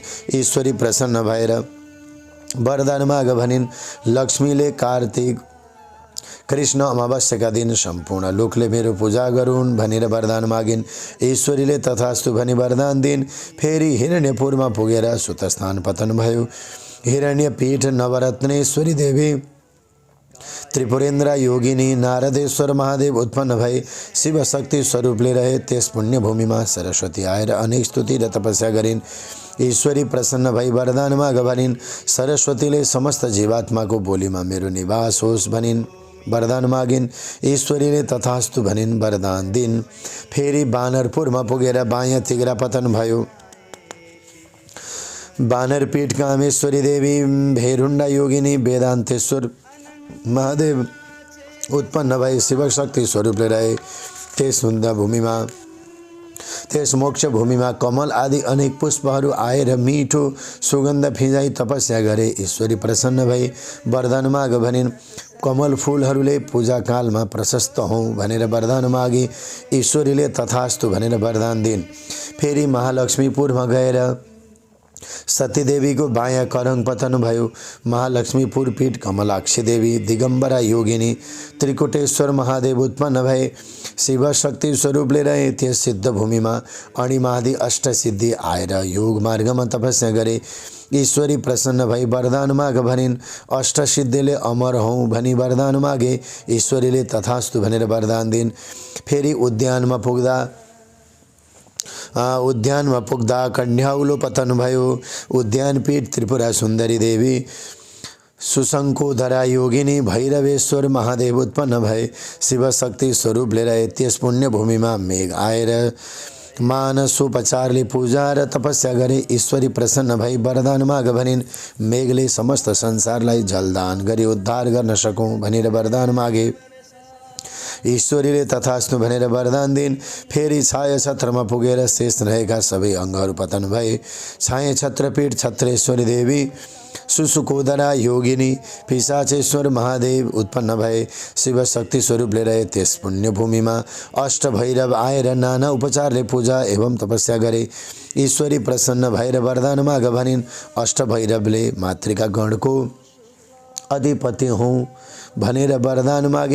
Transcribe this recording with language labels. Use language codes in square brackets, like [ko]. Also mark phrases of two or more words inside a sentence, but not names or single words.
[ne] ईश्वरी प्रसन्न भएर वरदान माग भनिन्। लक्ष्मीले कार्तिक कृष्ण अमावस्याका दिन सम्पूर्ण लोकले मेरो पूजा गरून् भनेर वरदान मागिन्। ईश्वरीले तथास्तु भनी वरदान दिइन्। फेरि हिरण्यपुरमा पुगेर सुतस्थान पतन भयो। हिरण्यपीठ नवरत्नेश्वरी देवी त्रिपुरेन्द्र योगिनी नारदेश्वर महादेव उत्पन्न भए। शिवशक्ति स्वरूपले रहे त्यस पुण्य भूमिमा सरस्वती आएर अनेक स्तुति र तपस्या गरिन्। ईश्वरी प्रसन्न भई वरदान माग भनिन्। सरस्वतीले समस्त जीवात्माको बोलीमा मेरो निवास होस् भनिन् वरदान मागिन्। ईश्वरीले तथास्तु भनिन् वरदान दिइन्। फेरि बानरपुरमा पुगेर बायाँ तिघ्रा पतन भयो। बानरपीठ कामेश्वरी देवी भेरुण्डा योगिनी वेदान्तेश्वर महादेव उत्पन्न भए। शिवशक्ति स्वरूपले रहे त्यस सुन्दर भूमिमा त्यस मोक्ष भूमिमा कमल आदि अनेक पुष्पहरू आएर मिठो सुगन्ध फिजाई तपस्या गरे। ईश्वरी प्रसन्न भई वरदान माग भनिन्। कमल फूलहरूले पूजाकालमा प्रशस्त हौँ भनेर वरदान मागे। ईश्वरीले तथास्तु भनेर वरदान दिन्। फेरि महालक्ष्मीपुरमा गएर सतीदेवीको बायाँ करङ पतन भयो। महालक्ष्मीपुर पीठ कमलाक्षी देवी दिगम्बरा योगिनी त्रिकुटेश्वर महादेव उत्पन्न भए। शिव शक्ति स्वरूपले रहे त्यस सिद्ध भूमिमा अणिमादि अष्टसिद्धि आएर योग मार्गमा तपस्या गरे। ईश्वरी प्रसन्न भई वरदान माग भनिन्। अष्टसिद्धिले अमर हौँ भनी वरदान मागे। ईश्वरीले तथास्तु भनेर वरदान दिन्। फेरि उद्यानमा पुग्दा कन्याउलो पतन भयो। उद्यान पीठ त्रिपुरा सुन्दरी देवी सुशङ्कोधरा योगिनी भैरवेश्वर महादेव उत्पन्न भए। शिव शक्ति स्वरूपले रहे त्यस पुण्य भूमिमा मेघ आएर मानसोपचारले पूजा र तपस्या गरे। ईश्वरी प्रसन्न भई वरदान माग भनिन्। मेघले समस्त संसारलाई जलदान गरी उद्धार गर्न सकौँ भनेर वरदान मागे। ईश्वरीले तथास्तु भनेर वरदान दिन्। फेरि छाया छत्रमा पुगेर शेष रहेका सबै अङ्गहरू पतन भए। छाया छत्रपीठ छत्रेश्वरी देवी सुसुकोदरा योगिनी पिशाचेश्वर महादेव उत्पन्न भए। शिव शक्ति स्वरूपले रहे त्यस पुण्यभूमिमा अष्ट भैरव आएर नाना उपचारले पूजा एवं तपस्या गरे। ईश्वरी प्रसन्न भएर वरदान माग भनिन्। अष्ट भैरवले मातृका गणको अधिपति हूँ भनेर वरदान मागे।